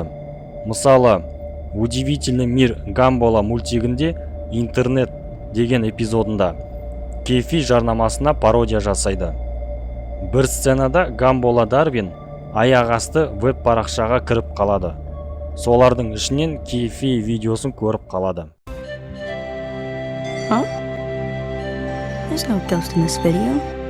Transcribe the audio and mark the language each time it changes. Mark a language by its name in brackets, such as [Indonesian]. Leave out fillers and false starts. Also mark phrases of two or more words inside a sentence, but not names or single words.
[Kazakh] Мысалы, «Удивительный мир Гамбола» мультигінде «Интернет» деген эпизодында Кейфи жарнамасына пародия жасайды. Бір сценада Гамбола Дарвин аяқ асты веб парақшаға кіріп қалады. Солардың ішінен Кейфи видеосын көріп қалады. Huh? [English] There's no ghost in this video.